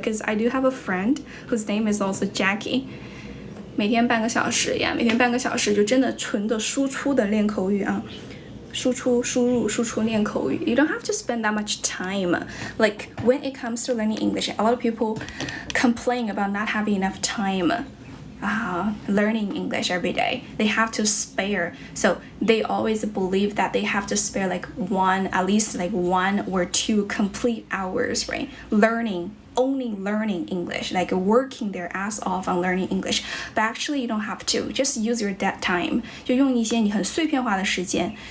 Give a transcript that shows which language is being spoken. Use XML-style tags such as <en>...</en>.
<en>Because I do have a friend whose name is also Jackie.</en> <zh>每天半个小时呀，每天半个小时就真的纯的输出的练口语啊，输出练口语。</zh> <en>You don't have to spend that much time. Like when it comes to learning English, a lot of people complain about not having enough time. Learning English every day. They have to spare. So they always believe that they have to spare at least 1 or 2 complete hours, right? Only learning English, like working their ass off on learning English. But actually you don't have to. Just use your dead time.</en> <zh>就用一些你很碎片化的时间。</zh>